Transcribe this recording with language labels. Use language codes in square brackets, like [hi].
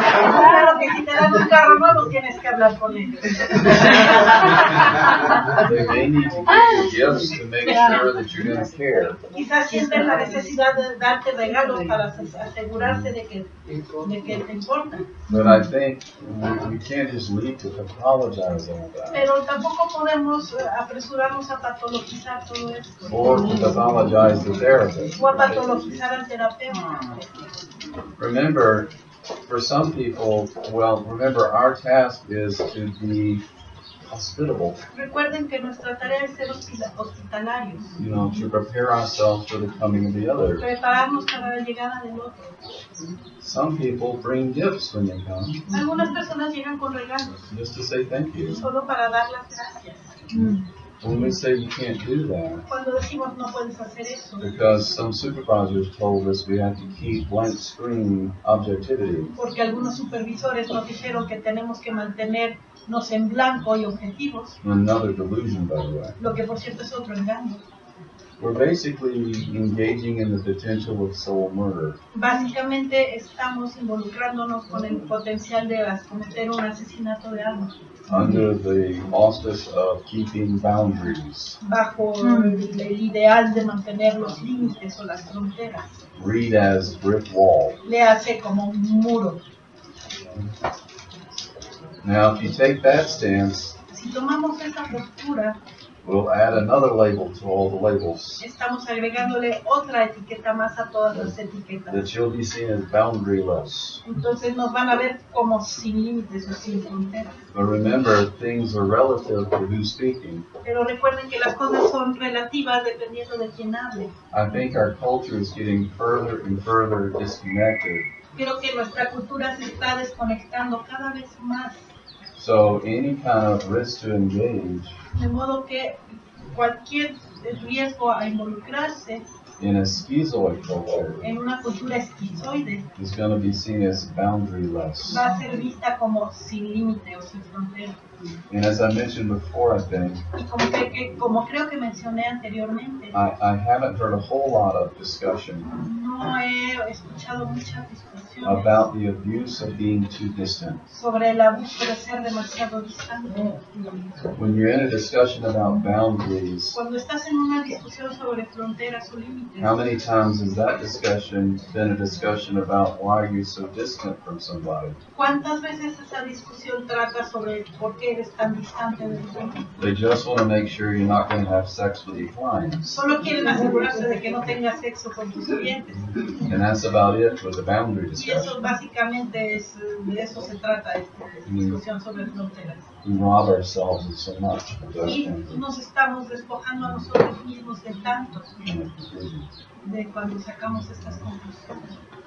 [es] claro que si te dan un carro nuevo tienes que hablar con ellos. [en] They may need to give you gifts to make sure that you're going to care. [es] Quizás sienten la necesidad de darte regalos para asegurarse de que te importa. [en] But I think we can't just lead to pathologize all that. [es] Pero tampoco podemos apresurarnos a patologizar todo esto. [en] Or to pathologize the therapist. [es] O a patologizar al terapeuta. [en] Remember, for some people, remember our task is to be hospitable. [es] Recuerden que nuestra tarea es ser hospitalarios. [en] You know, to prepare ourselves for the coming of the other. [es] Prepararnos para la llegada del otro. [en] Some people bring gifts when they come, [es] Algunas personas llegan con regalos, [en] just to say thank you. [es] solo para dar las gracias. [en] When we say you can't do that, [es] Cuando decimos no puedes hacer eso, [en] because some supervisors told us we have to keep blank screen objectivity. [es] porque algunos supervisores nos dijeron que tenemos que mantenernos en blanco y objetivos, [en] Another delusion, by the way. [es] lo que por cierto es otro engaño. [en] We're basically engaging in the potential of soul murder. [es] Básicamente estamos involucrándonos con el potencial de cometer un asesinato de alma, [en] Under the auspice of keeping boundaries. [es] bajo el ideal de mantener los límites o las fronteras. [en] Read as brick wall. [es] Le hace como un muro. [en] Now, if you take that stance, [es] Si tomamos esa postura, [en] we'll add another label to all the labels. [es] estamos agregándole otra etiqueta más a todas las etiquetas. [en] That you'll be seen as boundaryless. [es] Entonces nos van a ver como sin límites o sin fronteras. [en] But remember, things are relative to who's speaking. [es] Pero recuerden que las cosas son relativas dependiendo de quién hable. [en] I think our culture is getting further and further disconnected. [es] Creo que nuestra cultura se está desconectando cada vez más. [en] So any kind of risk to engage [es] De modo que cualquier riesgo a involucrarse [en] in a schizoid culture [es] en una cultura esquizoide [en] is going to be seen as boundaryless. [es] va a ser vista como sin límite o sin frontera. [en] And as I mentioned before, I think, [es] Y como creo que mencioné anteriormente, [en] I haven't heard a whole lot of discussion [es] no he escuchado muchas discusiones [en] about the abuse of being too distant. [es] sobre el abuso de ser demasiado distante. [en] When you're in a discussion about boundaries, [es] Cuando estás en una discusión sobre fronteras o límites, [en] how many times has that discussion been a discussion about why you're so distant from somebody? [es] ¿cuántas veces esa discusión trata sobre por qué eres tan distante de ti? [en] They just want to make sure you're not going to have sex with your clients. [es] Solo quieren asegurarse de que no tengas sexo con tus clientes. [en] And that's about it with the boundary [es] Y [en] discussion. [es] eso básicamente de eso se trata esta discusión sobre fronteras. [en] We rob ourselves of so much of those [es] Y [en] things. [es] nos estamos despojando a nosotros mismos de tanto de cuando sacamos estas conclusiones.